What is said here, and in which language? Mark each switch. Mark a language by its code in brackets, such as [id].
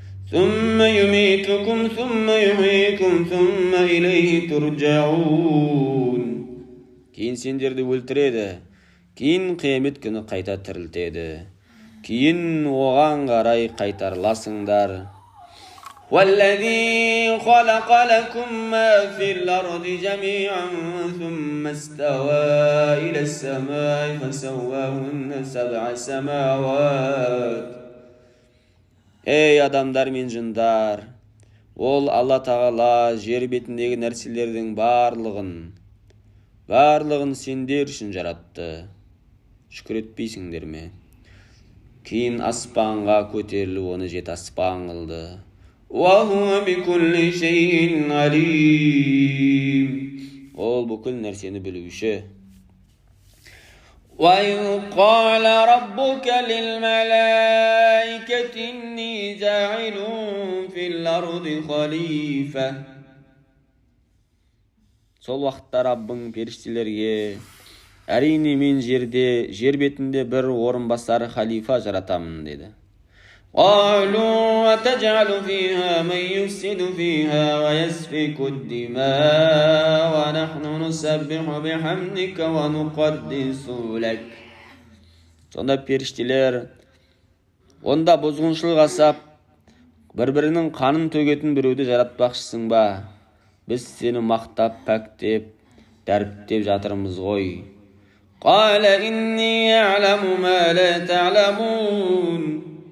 [ar] ثم يميتكم ثم يحييكم ثم إليه ترجعون. [kk] Кейін сендерді өлтіреді, кейін қиямет күні қайта тірілтеді, кейін оған қарай қайтарыласыңдар. [ar] والذي خلق لكم ما في الأرض جميعا ثم استوى إلى السماء فسواهن سبع سماوات. [kk] Ей адамдар мен жындар, ол Алла Тағала жер бетіндегі нәрселердің барлығын сендер үшін жаратты. Шүкір етпейсіңдер ме? Кейін аспанға көтеріліп, оны 7 аспан қылды. [ar] وَهُوَ بِكُلِّ شَيْءٍ عَلِيمٌ. [kk] Ол бүкіл нәрсені білуші. [ar] وَإِذْ قَالَ رَبُّكَ لِلْمَلَائِكَةِ إِنِّي جَاعِلٌ فِي الْأَرْضِ خَلِيفَةً. [kk] Сол уақытта Раббың періштелерге, әрине мен жер бетінде бір орынбасар халифа жаратамын деді. [ar] قالوا وتجعل فيها من يفسد فيها ويسفك الدماء ونحن نسبح بحمدك ونقدس لك. [kk] Сонда періштелер, онда бұзғыншылық жасап, бір-бірінің қанын төгетін біреуді жаратпақшысың ба? Біз сені мақтап, пәктеп, дәріптеп жатырмыз ғой. [ar] قال إني أعلم ما لا تعلمون.